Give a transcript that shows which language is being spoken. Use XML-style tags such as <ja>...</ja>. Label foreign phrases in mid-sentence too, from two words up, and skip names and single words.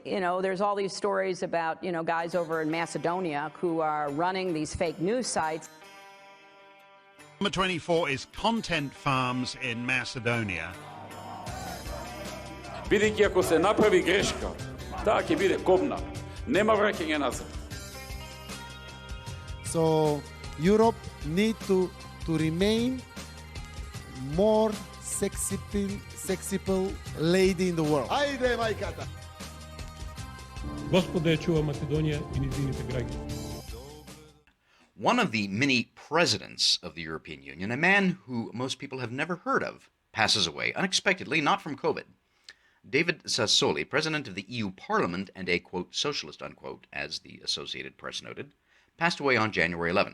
<en>there's all these stories about, guys over in Macedonia who are running these fake news sites. Number 24 is content farms in Macedonia.</en> <mk>Бидејќи ако се направи грешка, таа ќе биде кобна. Нема враќање назад.</mk> <en>So Europe need to remain more sexy lady in the world.</en> <mk>Ајде, мајката! Господа ја чува Македонија и низините граѓани.</mk> <en>One of the many presidents of the European Union, a man who most people have never heard of, passes away unexpectedly, not from COVID. David Sassoli, president of the EU Parliament and a, quote, socialist, unquote, as the Associated Press noted, passed away on January 11.</en>